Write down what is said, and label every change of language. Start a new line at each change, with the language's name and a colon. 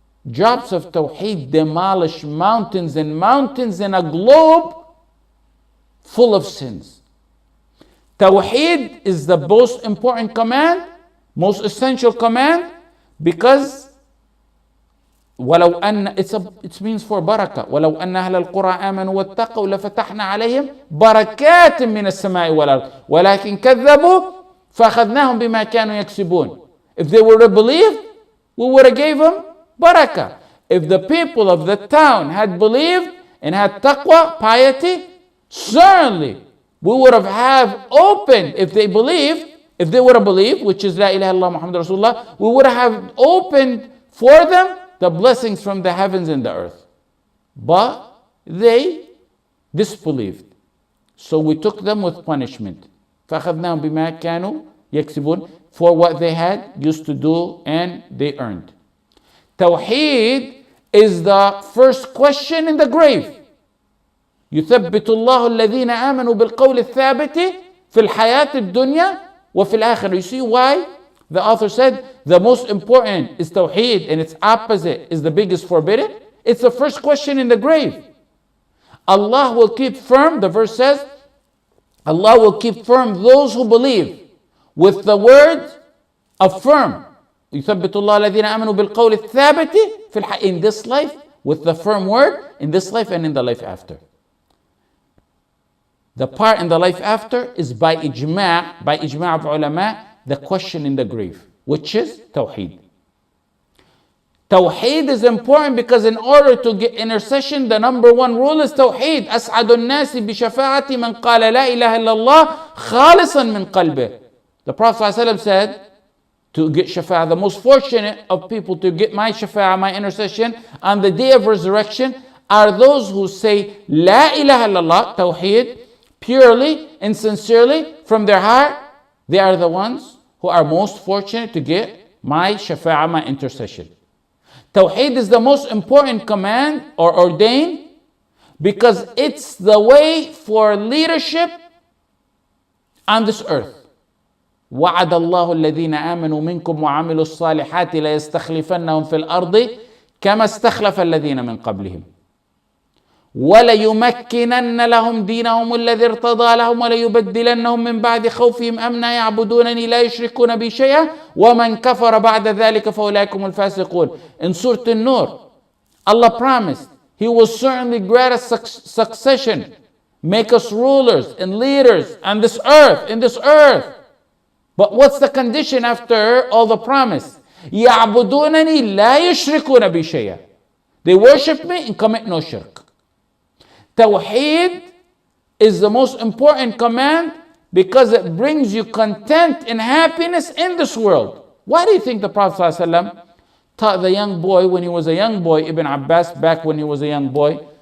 English: Drops of Tawheed demolish mountains and mountains in a globe full of sins. Tawheed is the most important command, most essential command, because
Arabic: ولو أن
English: it means for barakah.
Arabic: ولو أن أهل القرى آمنوا واتقوا لفتحنا عليهم بركات من السماء والأرض ولكن كذبوا فأخذناهم بما كانوا يكسبون.
English: If they would have believed, we would have gave them barakah. If the people of the town had believed and had taqwa, piety, certainly we would have opened, if they would have believed, which is La ilaha illallah Muhammad Rasulullah, we would have opened for them the blessings from the heavens and the earth. But they disbelieved. So we took them with punishment.
Arabic: فَأَخَذْنَاهُمْ بِمَا كَانُوا يَكْسِبُونَ,
English: for what they had used to do and they earned. Tawheed is the first question in the grave.
Arabic: يثبت الله الذين آمنوا بالقول الثابت في الحياة الدنيا وفي الآخرة.
English: You see why the author said the most important is Tawheed and its opposite is the biggest forbidden? It's the first question in the grave. Allah will keep firm, the verse says, Allah will keep firm those who believe with the word of firm.
Arabic: يثبت الله الذين آمنوا بالقول الثابت
English: in this life, with the firm word, in this life and in the life after. The part in the life after is by ijma' of ulama, the question in the grave, which is Tawheed. Tawheed is important because in order to get intercession, the number one rule is Tawheed.
Arabic: أسعد الناس بشفاعة من قال لا إله إلا الله خالصا من قلبه.
English: The Prophet ﷺ said, to get shafa'ah, the most fortunate of people to get my shafa'ah, my intercession, on the day of resurrection, are those who say La ilaha illallah, Tawheed, purely and sincerely from their heart. They are the ones who are most fortunate to get my shafa'ah, my intercession. Tawheed is the most important command or ordained because it's the way for leadership on this earth.
Arabic: وعد الله الذين آمنوا منكم وعملوا الصالحات ليستخلفنهم في الأرض كما استخلف الذين من قبلهم وليمكنن لهم دينهم الذي ارتضى لهم وليبدلنهم من بعد خوفهم أمنا يعبدونني لا يشركون بي شيئا ومن كفر بعد ذلك فأولئك هم الفاسقون.
English: In Surah An-Nur, Allah promised He will certainly grant us succession, make us rulers and leaders on this earth, in this earth. But what's the condition after all the promise?
Arabic: يعبدونني لا يشركون بي شيئا.
English: They worship me and commit no shirk. Tawheed is the most important command because it brings you content and happiness in this world. Why do you think the Prophet ﷺ taught the young boy when he was a young boy, Ibn Abbas, back when he was a young boy?